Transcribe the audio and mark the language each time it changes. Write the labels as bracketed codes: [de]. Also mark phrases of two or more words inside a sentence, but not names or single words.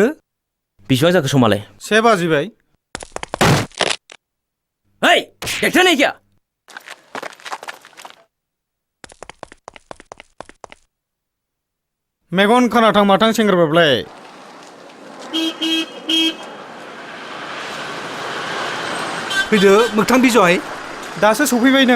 [brx] बेसेबां जाखो समालाय? 6 बाजिबाय। [hi] ओइ देखते नहीं क्या? [brx] मेगन खोनाथां माथां सेंग्राबाबलाय। फैदो मोगथां बिजय। दासो सफैबाय नों?